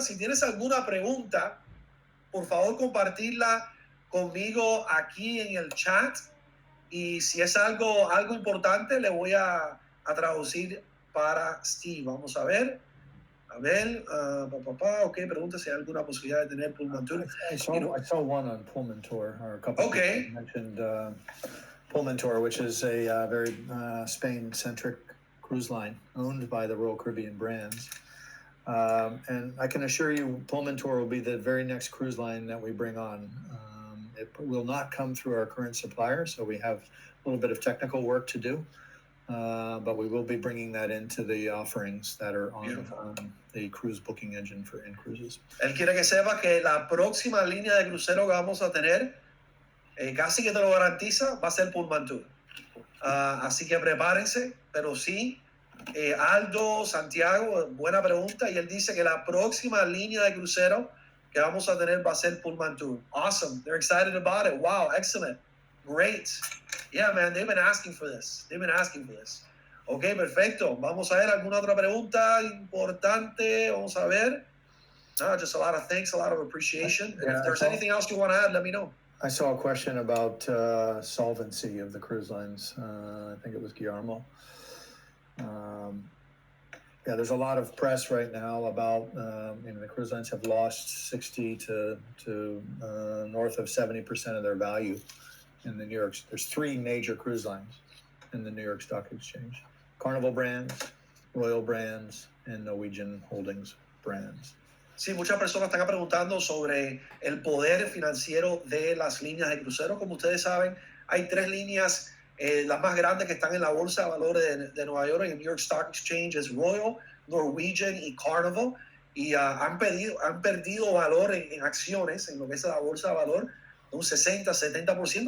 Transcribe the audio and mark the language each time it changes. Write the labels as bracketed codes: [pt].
[es] Si tienes alguna pregunta, por favor compartirla conmigo aquí en el chat. Y si es algo importante, le voy a traducir para Steve. Vamos a ver. Ok, pregunta si hay alguna posibilidad de tener Pullman Tour. [en] I saw one on Pullman Tour, or a couple. Okay. People mentioned Pullman Tour, which is a very Spain-centric cruise line owned by the Royal Caribbean brands. And I can assure you, Pullman Tour will be the very next cruise line that we bring on. It will not come through our current supplier, so we have a little bit of technical work to do. But we will be bringing that into the offerings that are on the cruise booking engine for Incruises. [es] Él quiere que sepa que la próxima línea de crucero que vamos a tener, casi que te lo garantiza, va a ser Pullman Tour. Así que prepárense, pero sí, Aldo, Santiago, buena pregunta, y él dice que la próxima línea de crucero que vamos a tener va a ser Pullman Tour. [en] Awesome, they're excited about it. Wow, excellent, great. Yeah, man, they've been asking for this. [es] Ok, perfecto. Vamos a ver alguna otra pregunta importante. Vamos a ver. [en] Just a lot of thanks, a lot of appreciation. And if there's anything else you want to add, let me know. I saw a question about solvency of the cruise lines. I think it was Guillermo. Yeah, there's a lot of press right now about the cruise lines have lost 60 to north of 70% of their value in the New York. There's three major cruise lines in the New York Stock Exchange: Carnival brands, Royal brands, and Norwegian Holdings brands. [es] Sí, muchas personas están preguntando sobre el poder financiero de las líneas de cruceros. Como ustedes saben, hay tres líneas, las más grandes que están en la bolsa de valores de Nueva York, en el New York Stock Exchange, es Royal, Norwegian y Carnival. Y han perdido valor en acciones, en lo que es la bolsa de valor, de un 60-70%.